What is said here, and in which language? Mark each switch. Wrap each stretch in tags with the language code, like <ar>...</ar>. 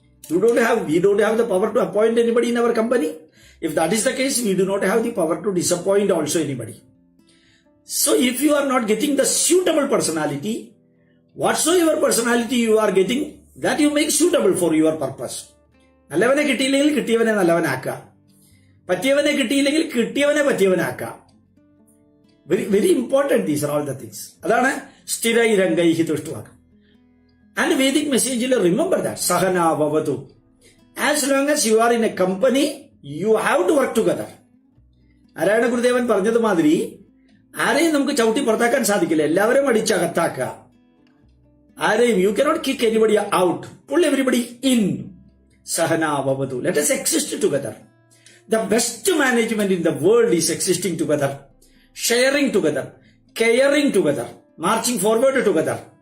<en>We don't have the power to appoint anybody in our company. If that is the case, we do not have the power to disappoint also anybody. So if you are not getting the suitable personality, whatsoever personality you are getting, that you make suitable for your purpose.</en> <ml>നല്ലവനെ കിട്ടിയില്ലെങ്കിൽ കിട്ടിയവനെ നല്ലവനാക്കുക. പറ്റിയവനെ കിട്ടിയില്ലെങ്കിൽ കിട്ടിയവനെ പറ്റിയവനാക്കുക.</ml> <en>Very important, these are all the things.</en> <ml>അതാണ്</ml> <sa>സ്ഥിരൈ രംഗൈഹി തുഷ്ടുവാക്കം.</sa> <en>And Vedic message, remember that.</en> <sa>Sahana vavatu.</sa> <en>As long as you are in a company, you have to work together.</en> <ml>ആരാണ് ഗുരുദേവൻ പറഞ്ഞത് മാതിരി ആരെയും നമുക്ക് ചവിട്ടി പുറത്താക്കാൻ സാധിക്കില്ല. എല്ലാവരും അടിച്ചകത്താക്കുക.</ml> <en>ആരെയും, you cannot kick anybody out. Pull everybody in.</en> <sa>Sahana vavatu.</sa> <en>Let us exist together. The best management in the world is existing together, sharing together, caring together, marching forward together.</en>